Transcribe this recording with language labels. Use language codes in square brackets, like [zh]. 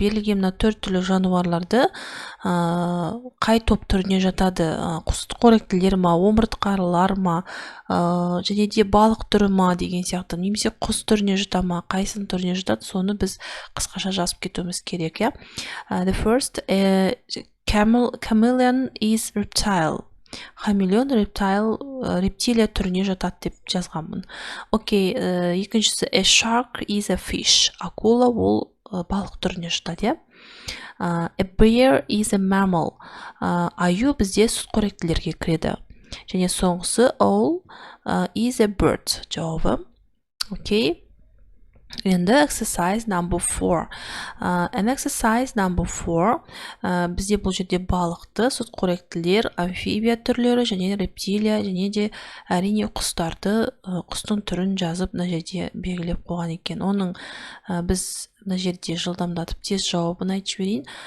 [kk] Берілген мына 4 түрлі жануарларды қай топ түріне жатады? Сүтқоректілер ма, омыртқалылар ма, және де балық түрі ма деген сияқты, немесе құс түріне жата ма, қайсының түріне жатады, соны біз қысқаша жазып кетуіміз керек, иә. [en] The first, chameleon is reptile. [kk] Хамелеон рептилия түріне жатады деп жазғанмын. Окей, екіншісі [en] a shark is a fish. [kk] Акула ол балық түріне жатады, иә. [en] A bear is a mammal. [kk] Аю бізде сүтқоректілерге кіреді. Және соңғысы [en] owl is a bird. [kk] Жауабы. Окей. Енді [en] exercise number 4. An exercise number 4. [kk] Бізде бұл жерде балықты, сүтқоректілер, амфибия түрлері, және рептилия, және де әрине құстарды, құстың түрін жазып мына жерде белгілеп қойған екен. Оның біз мына жерде жылдамдатып тез жауабын айтып жіберейін.